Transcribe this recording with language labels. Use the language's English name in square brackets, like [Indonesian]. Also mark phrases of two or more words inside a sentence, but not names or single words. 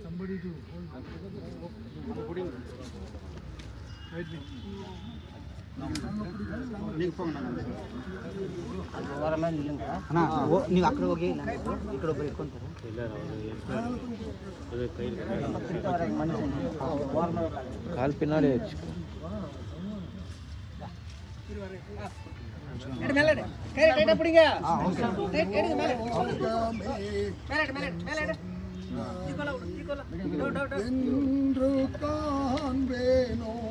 [English] Somebody to hold. Wait. [Kannada] ಅಣ್ಣ ನೀವು ಆ ಕಡೆ ಹೋಗಿ ಇಲ್ಲ ಈ ಕಡೆ ಒಬ್ಬರು ಇಟ್ಕೊಂತಾರೆ [Tamil] கால் பின்னாடி என்று காண்பேனோ